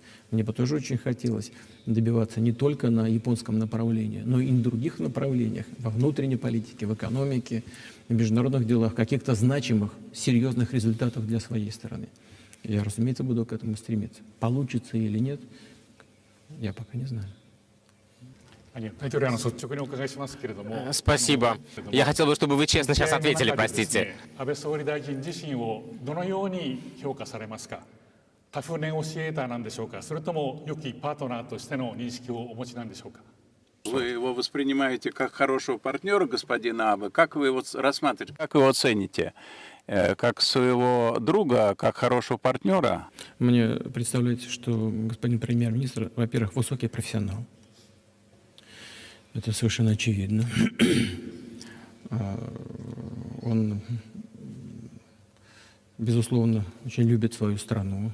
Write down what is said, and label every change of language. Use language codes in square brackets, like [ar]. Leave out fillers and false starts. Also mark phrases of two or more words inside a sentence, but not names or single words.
[ru] Мне бы тоже очень хотелось добиваться не только на японском направлении, но и на других направлениях, во внутренней политике, в экономике, в международных делах, каких-то значимых, серьезных результатов для своей стороны. Я, разумеется, буду к этому стремиться. Получится или нет, я пока не знаю. Спасибо. Я хотел бы, чтобы вы честно сейчас ответили, простите. [ja] 安倍総理大臣自身をどのように評価されますか。タフネゴシエーターなんでしょうか、それとも良きパートナーとしての認識をお持ちなんでしょうか。 [ru] Вы его воспринимаете как хорошего партнера господина Абе? Как вы его рассматриваете? Как вы его цените? Как своего друга, как хорошего партнера? Мне представляется, что господин премьер-министр, во-первых, высокий профессионал. Это совершенно очевидно. Он, безусловно, очень любит свою страну.